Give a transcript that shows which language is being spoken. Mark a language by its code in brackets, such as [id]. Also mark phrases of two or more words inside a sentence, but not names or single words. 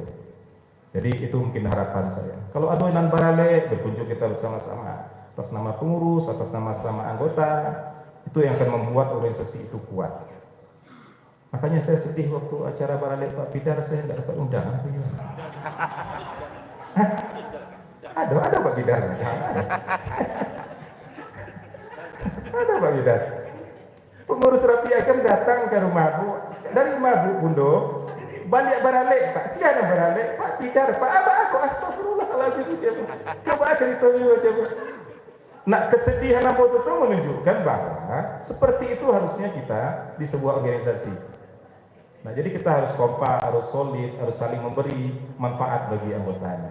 [id] Jadi itu mungkin harapan saya. Kalau adonan barale, berkunjung kita bersama-sama atas nama pengurus, atas nama sama anggota, itu yang akan membuat organisasi itu kuat. Makanya saya sedih waktu acara barale Pak Bidar, saya tidak dapat undangan. Ada Pak Bidar. Ada Pak Bidar. Pengurus Rapi Agam datang ke rumah Bu, dari rumah Bu Bundo, balik barale Pak, siapa barale Pak Bidar, Pak apa aku astagfirullahaladzim. Coba cerita dulu coba. Nah, kesedihan apa itu menunjukkan bahwa seperti itu harusnya kita di sebuah organisasi. Nah, jadi kita harus kompak, harus solid, harus saling memberi manfaat bagi anggotanya.